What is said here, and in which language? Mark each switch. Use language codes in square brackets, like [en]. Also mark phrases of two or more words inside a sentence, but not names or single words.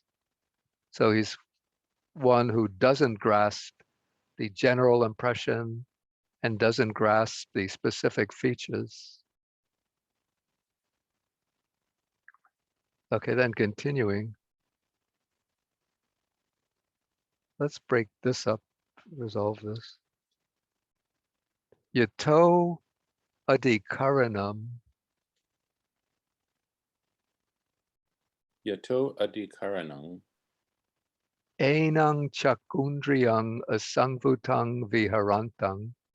[en] So he's one who doesn't grasp the general impression and doesn't grasp the specific features. Okay, then continuing. Let's break this up, resolve this. [pi] Yato adhikaranam Yato adhikaranam enang chakundriyang asangvutang viharantang